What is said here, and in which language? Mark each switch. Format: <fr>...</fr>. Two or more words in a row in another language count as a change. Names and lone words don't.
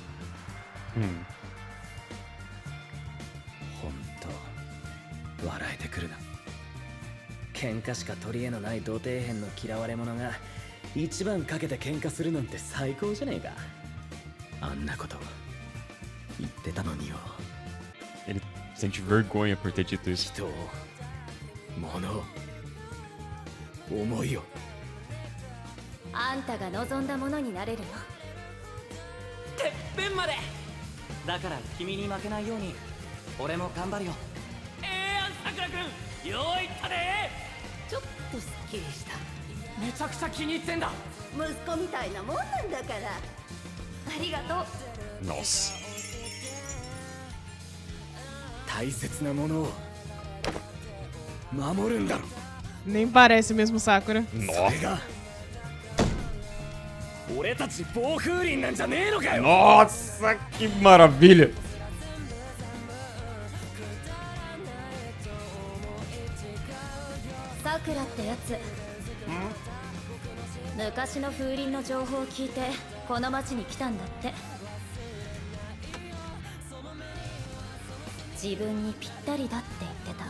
<ja>ほんと笑えてくるな。喧嘩しか取り柄のない土底辺の嫌われ者が一番かけて喧嘩するなんて最高じゃねえか。あんなこと言ってたのによ。</ja> <pt>Ele sente vergonha por ter dito isso.</pt> <ja>人を物を思いを。あんたが望んだものになれるよ。てっぺんまで。だから君に負けないように俺も頑張るよ。さくらくん、よういったで。ちょっとすっきりした。めちゃくちゃ気に入ってんだ。息子みたいなもんなんだから。ありがとう。</ja> <pt>Nossa.</pt> <ja>大切なものを守るんだろ。</ja> <pt>Nem parece mesmo Sakura.</pt> <ja>それが俺たち暴風林なんじゃねえのかよ。</ja> <pt>Nossa, que maravilha!</pt> <ja>さくらってやつ。昔の風鈴の情報を聞いてこの町に来たんだって。自分にぴったりだって言ってた。</ja>